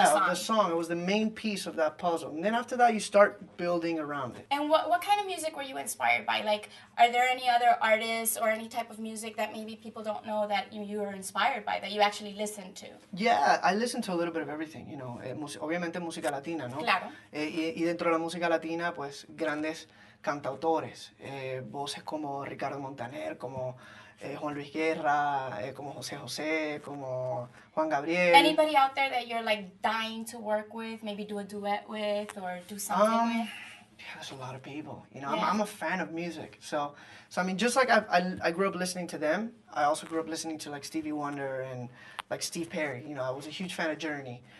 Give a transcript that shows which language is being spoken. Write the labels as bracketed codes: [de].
[en] the song. of the song. It was the main piece of that puzzle. And then after that, you start building around it. And what kind of music were you inspired by? Like, are there any other artists or any type of music that maybe people don't know that you were inspired by, that you actually listen to? Yeah, I listen to a little bit of everything, [es] obviamente música latina, ¿no? Claro. Y dentro de la música latina, pues, grandes cantautores, voces como Ricardo Montaner, como Juan Luis Guerra, como José José, como Juan Gabriel. [en] Anybody out there that you're like dying to work with, maybe do a duet with or do something with? Yeah, there's a lot of people. Yeah. I'm a fan of music. So I mean, just like I grew up listening to them, I also grew up listening to like Stevie Wonder and like Steve Perry. I was a huge fan of Journey.